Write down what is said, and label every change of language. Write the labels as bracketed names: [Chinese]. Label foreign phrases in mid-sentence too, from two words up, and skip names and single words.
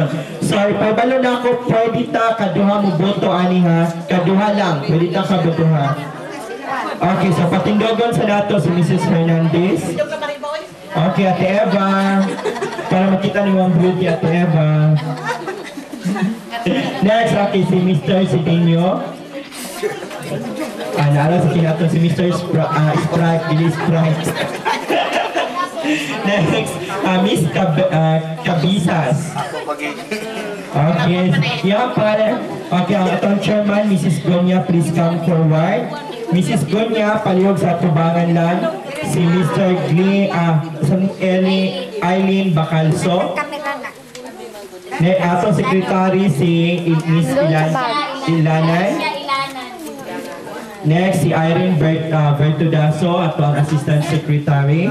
[English] Sorry, [Cebuano] pabalo na ako, pwede ta kaduha mo boto ani ha. Kaduha lang, pwede ta kabotoha. Okay, so patindogon sa nato si Mrs. Hernandez. Okay, Ate Eva. [Filipino] Para makita niyo ang beauty, Ate Eva. Next, okay, si Mr. Sidinho. [Cebuano] Naalala sa kinato si Mr. Sprite, Billy Sprite. Next, Miss Cabisas. [Filipino] Okay, yan pala. [Cebuano] Okay, ang atong chairman, Mrs. [English] Gonya, please come forward. Mrs. Gonya, [Cebuano] palihog sa tubangan lang. Si Mr. Eileen Bacalso. Atong secretary, si Miss Ilanay. Next, si Irene Bertudaso, atong assistant secretary.